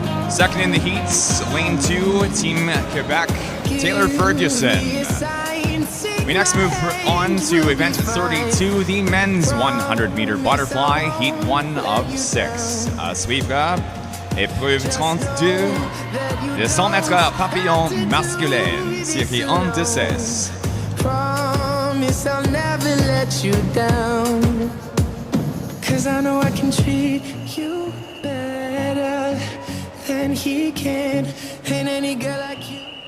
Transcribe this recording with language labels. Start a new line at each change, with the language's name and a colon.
English: Second in the heats, lane 2, Team Quebec, Taylor Ferguson. We next move on to event 32, the men's 100-meter butterfly, heat 1 of 6.
French: À suivre, épreuve 32, les 100 mètres papillon masculin, série 1 de 6.
English: Promise I'll never let you down, 'cause I know I can treat you better than he can, and any girl like you.